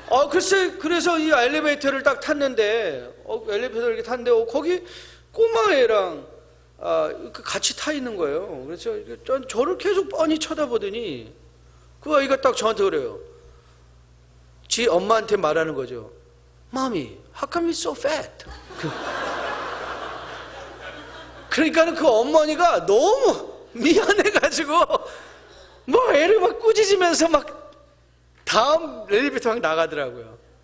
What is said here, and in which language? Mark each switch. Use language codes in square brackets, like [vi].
[ko] 글쎄, 그래서 이 엘리베이터를 딱 탔는데 엘리베이터를 이렇게 탔는데 거기 꼬마애랑 같이 타 있는 거예요. 그래서 저를 계속 뻔히 쳐다보더니 그 아이가 딱 저한테 그래요. 지 엄마한테 말하는 거죠. [en] Mommy, how come you're so fat? [ko] 그러니까 그 어머니가 너무 미안해가지고 뭐 애를 막 꾸짖으면서 막 다음 엘리베이터 막 나가더라고요.